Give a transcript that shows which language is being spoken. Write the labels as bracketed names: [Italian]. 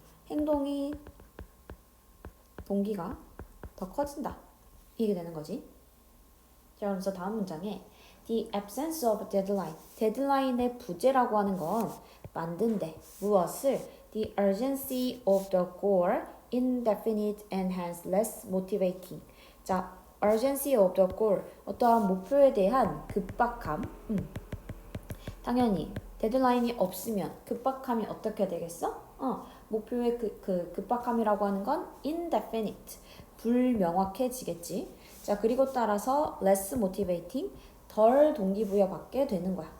[Korean] 행동이 동기가 더 커진다. 이게 되는 거지. 자, 그래서 다음 문장에 [English] The absence of deadline. [Korean] 데드라인의 부재라고 하는 건 만든대. 무엇을? [English] The urgency of the goal indefinite and hence less motivating. 자, urgency of the goal. [Korean] 어떠한 목표에 대한 급박함. 당연히 데드라인이 없으면 급박함이 어떻게 되겠어? 목표의 그 급박함이라고 하는 건 indefinite, 불명확해지겠지. 자, 그리고 따라서 [English] less motivating, [Korean] 덜 동기부여 받게 되는 거야.